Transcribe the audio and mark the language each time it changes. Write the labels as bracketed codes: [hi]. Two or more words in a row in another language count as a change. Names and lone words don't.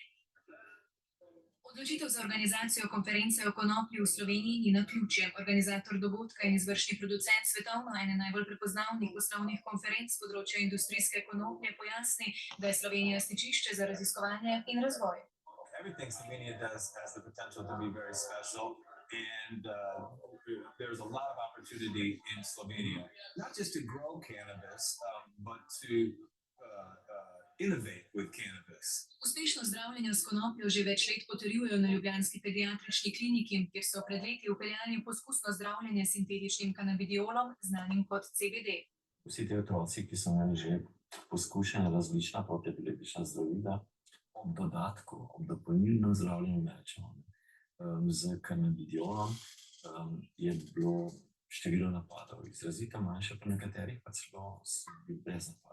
[sl] Odločitev za organizacijo konference o konoplji v Sloveniji ni naključje. Organizator dogodka in izvršni producent svetovno ene najbolj prepoznavnih poslovnih konferenc s področja industrijske konoplje pojasni, da je Slovenija stičišče za raziskovanje in razvoj. [en] Everything Slovenia does has the potential to be very special, and there's a lot of opportunity in Slovenia, not just to grow cannabis, but to innovate with cannabis. [sl] Uspešno zdravljenje s konopljo že več let potrjujejo na ljubljanski pediatrični kliniki, kjer so pred leti vpeljali poskusno zdravljenje s sintetičnim kanabidiolom, znanim kot CBD. Vsi ti otroci, ki so imeli že poskušene različna protiepileptična zdravila, ob dodatku, ob dopolnilnem zdravljenju mečev z kanabidiolom, je bilo število napadov izrazito manjše, pri nekaterih pa celo brez napadov.